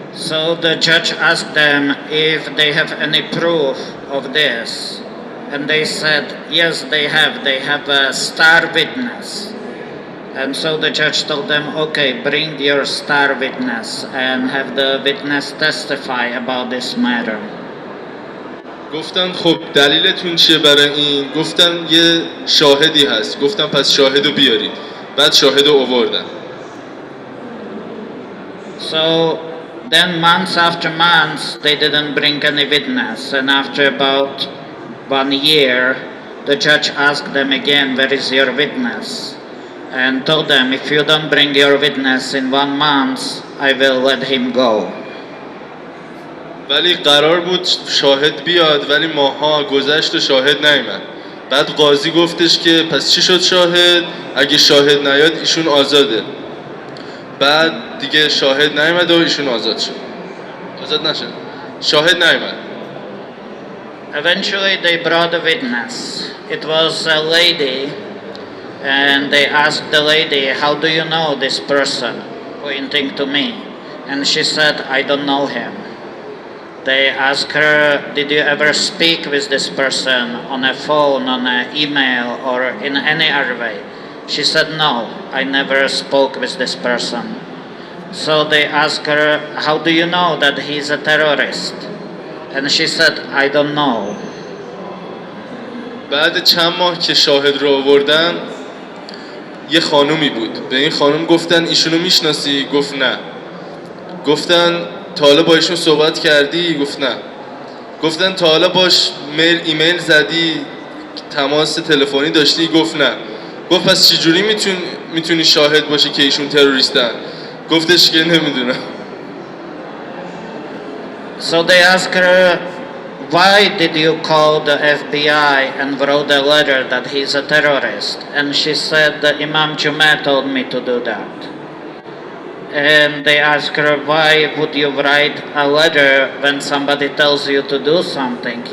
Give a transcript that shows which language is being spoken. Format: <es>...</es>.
<en>So the judge asked them if they have any proof of this, and they said yes, they have a star witness. And so the judge told them, okay, bring your star witness and have the witness testify about this matter.</en> <fa>گفتن خب دلیلتون چیه برای این؟ گفتن یه شاهدی هست. گفتن پس شاهدو بیارید. بعد شاهدو آوردن.</fa> <en>So then months after months they didn't bring any witness, and after about 1 year the judge asked them again, where is your witness? And told them, if you don't bring your witness in 1 month, I will let him go.</en> <fa>ولی قرار بود شاهد بیاد ولی ماها گذشت و شاهد نیامد. بعد قاضی گفتش که پس چی شد شاهد؟ اگه شاهد نیاد ایشون آزاده. بعد دیگه شاهد نیامد و ایشون آزاد شد. آزاد نشد. شاهد نیامد.</fa> <en>Eventually they brought a witness. It was a lady, and they asked the lady, "How do you know this person?" pointing to me. And she said, "I don't know him." They asked her, "Did you ever speak with this person on a phone, on an email, or in any other way?" She said, "No, I never spoke with this person." So they asked her, "How do you know that he's a terrorist?" And she said, "I don't know."</en> <fa>بعد چند ماه که شاهد رو آوردن یه خانومی بود. به این خانوم گفتن ایشونو میشناسی؟ گفت نه. گفتن تا حالا با ایشون صحبت کردی؟ گفت نه. گفتن تا حالا باش ایمیل زدی؟ تماس تلفنی داشتی؟ گفت نه. گفت پس چجوری میتونی شاهد باشی که ایشون تروریستن؟ گفتش که نمیدونم.</fa> <en>So they asked her, "Why did you call the FBI and wrote a letter that he's a terrorist?" And she said, "The Imam Jummeh told me to do that." And they asked her, "Why would you write a letter when somebody tells you to do something?</en>